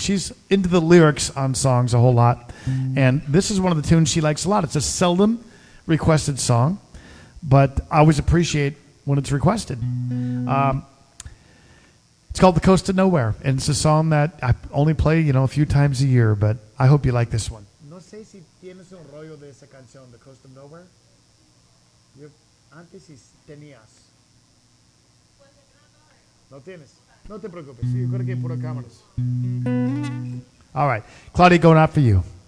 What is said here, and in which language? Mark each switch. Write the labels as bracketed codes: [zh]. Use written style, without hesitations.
[en] She's into the lyrics on songs a whole lot. And this is one of the tunes she likes a lot. It's a seldom requested song, but I always appreciate when it's requested. It's called The Coast of Nowhere, and it's a song that I only play, a few times a year, but I hope you like this one. [es] No sé si tienes un rollo de esa canción, The Coast of Nowhere. Yo antes sí tenías. No tienes. No te preocupes. Yo creo que hay pura cámaras. [en] All right. Claudia, going out for you.